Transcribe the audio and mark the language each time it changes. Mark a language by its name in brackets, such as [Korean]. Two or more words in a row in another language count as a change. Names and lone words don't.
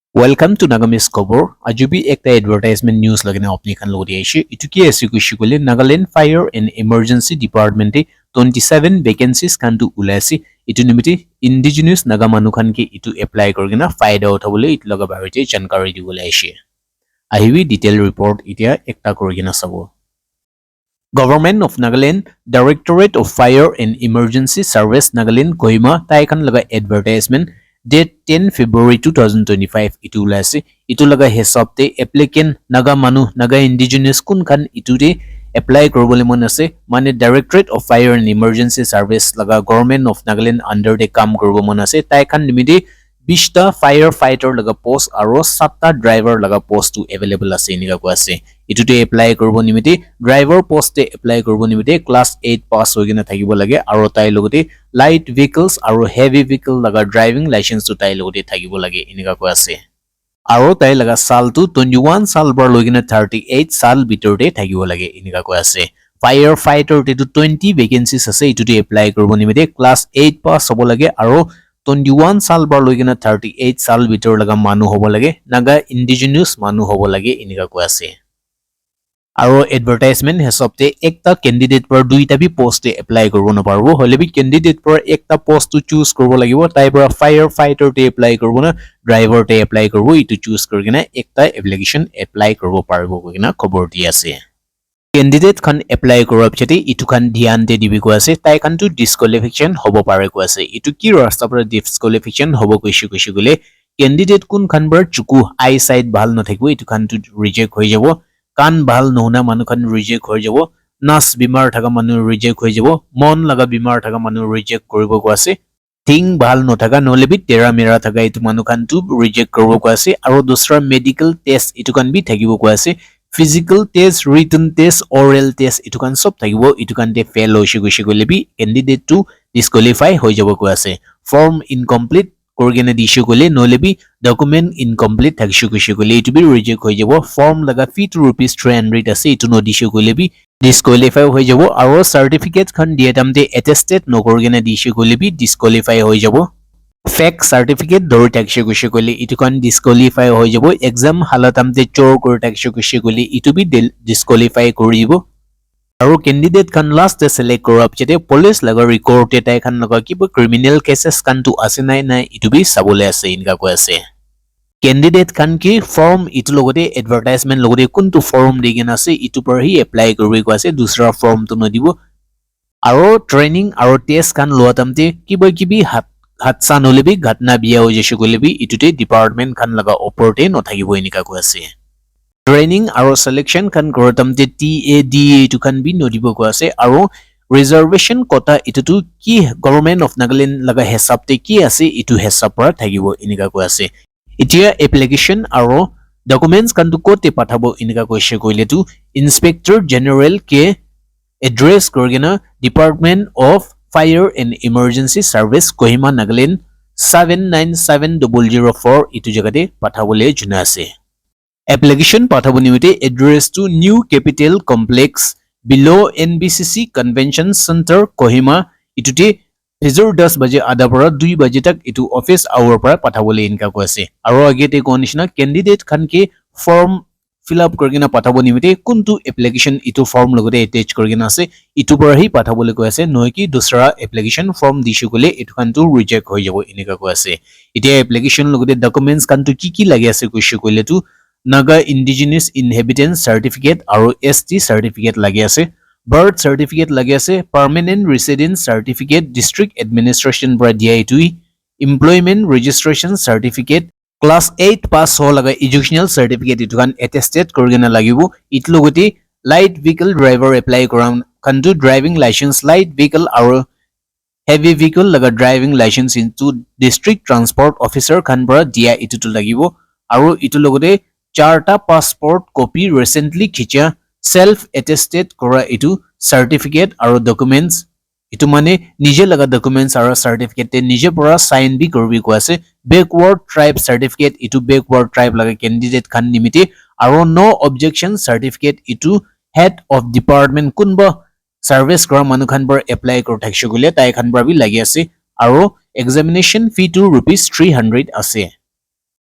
[English] Welcome to Nagamis Kobor. [Naga Pidgin] Ajubi ekta [English] advertisement news [Naga Pidgin] lagina apni khan lodi aishi. Itu ki ase kushi kole Nagaland Fire and Emergency Department 27 vacancies kan tu ulasi. Itu nimiti indigenous naga manu khan ke itu apply korgina faida uthabole itu laga barite jankari dibole aishi. Ahiwi [English] detail report [Naga Pidgin] itia ekta korgina sabo. Government of Nagaland, Directorate of Fire and Emergency Service Nagaland Kohima tai khan laga [English] advertisement date 10 February 2025 [Naga Pidgin] itu ulase itu laga hesabte applicant naga manu naga indigenous kun khan itute apply korobole mon ase mane Directorate of Fire and Emergency Service laga [English] Government of Nagaland under the [Naga Pidgin] kam korobo mon ase tai khan limite 20 ta firefighter laga post aro 7 ta driver laga post to available ase nika ko ase itute apply korobo nimite [English] driver post [Naga Pidgin] te apply korobo nimite [English] class 8 pass [Naga Pidgin] hoigina thakibo lage aro tai logote [English] light vehicles [Naga Pidgin] aro [English] heavy vehicle [Naga Pidgin] laga [English] driving license [Naga Pidgin] to tai logote thakibo lage inika ko ase aro tai laga sal tu 21 sal bar logina 38 sal bitor te thakibo lage inika ko ase firefighter te 20 vacancies ase itute apply korobo nimite [English] class 8 pass [Naga Pidgin] hobo lage aro 21 साल bar loigina 38 साल bitor laga manu hobo lage naga indigenous manu hobo lage inika ko ase aro advertisement hesabte ekta candidate par duita bi post e apply korbo na parbo hole bi candidate par ekta post to choose korbo lagibo tai par firefighter te apply korbo na driver te apply korbo itu choose korgina ekta [English] application apply [Naga Pidgin] korbo parbo kogina khobor di ase candidate khan apply korab chete itu khan dhyan de dibi ko ase tai khan tu disqualification hobo pare ko ase itu ki rasta par disqualification hobo koishi gole candidate kun khan bar chuku eyesight bhal no thakbo itu khan tu reject hoi jabo kan bhal nohuna manu khan reject hoi jabo nas bimar thaka manu reject hoi jabo mon laga bimar thaka manu reject koribo ko ase thing bhal no thaka nole bi tera mera thaka itu manu khan tu reject koribo ko ase aro dusra [English] medical test [Naga Pidgin] itu khan bi thakibo ko ase [English] physical test written test oral test [Naga Pidgin] itu kan sob thakibo itu kan te fail hoishi gole bi candidate to disqualify hoi jabo ko ase [English] form incomplete [Naga Pidgin] korgena dishu gole nole bi [English] document incomplete [Naga Pidgin] thakishi gole itu bi reject hoi jabo form laga fee to rupees 300 ase itu no dishu gole bi disqualify hoi jabo aro certificate khan dietamte attested no korgena dishu gole bi disqualify hoi jabo [English] fake certificate [Naga Pidgin] dori takshe gole itu kan disqualify hoi jabo exam halatamte chor kor takshe gole itu bi disqualify koribo aro candidate kan last te select korab chete police laga record te tai khan laga kiba [English] criminal cases [Naga Pidgin] kan tu ase nai itu bi sabole ase inka ko ase candidate kan ki form itu logote advertisement logote kuntu form digena ase itu par hi apply korbi ko ase dusra form tu no dibo aro training aro test kan loatamte kiba kibi hatsa nole bi ghatna biya ho jeshe gole bi itute department khan laga oporte no thakibo enika ko ase training aro selection kan korotamte TAD itu kan bi no dibo ko ase aro [English] reservation quota [Naga Pidgin] itutu ki government of Nagaland laga hesabte ki ase itu hesab pra thakibo enika ko ase itia application aro documents kan tu kote pathabo enika ko she koile tu [English] inspector general [Naga Pidgin] ke address korgena department of Fire and Emergency Service Kohima Nagaland 797004 itu jagate pathabole juna ase application pathabo nimite address to New Capital Complex below NBCC Convention Center Kohima itute hezur 10 baje ada para 2 baje tak itu [English] office hour [Naga Pidgin] para pathabole inka ko ase aro agete konishna candidate khan ke [English] form fill up [Naga Pidgin] korgina pathabo nimite kuntu application itu form logote attach korgina ase itu par hi pathabole ko ase noi ki dusra [English] application form [Naga Pidgin] dishu gole itu kan tu reject hoi jabo inika ko ase itia application logote documents kan tu ki lagi ase kuishu kole tu naga [English] indigenous inhabitants certificate [Naga Pidgin] aro [English] ST certificate [Naga Pidgin] lagi ase [English] birth certificate [Naga Pidgin] lagi ase [English] permanent residence certificate district administration [Naga Pidgin] bra dia itu [English] employment registration certificate class 8 pass [Naga Pidgin] ho laga [English] educational certificate [Naga Pidgin] itu kan attested korgena lagibo it logoti light [English] vehicle driver apply [Naga Pidgin] koram kandu [English] driving license light vehicle [Naga Pidgin] aro [English] heavy vehicle [Naga Pidgin] laga [English] driving license [Naga Pidgin] into [English] district transport officer [Naga Pidgin] kan bra dia itu to lagibo aro itu logote charta [English] passport copy recently [Naga Pidgin] khicha [English] self attested [Naga Pidgin] kora itu certificate aro documents itu mane nije laga documents aro certificate te nije pura sign bi korbi ko ase [English] backward tribe certificate [Naga Pidgin] itu [English] backward tribe [Naga Pidgin] laga candidate khan nimite aro [English] no objection certificate [Naga Pidgin] itu [English] head of department [Naga Pidgin] kunba service kora manu khan bar apply kor thakse gole tai khan bar bi lagi ase aro [English] examination fee [Naga Pidgin] to rupees 300 ase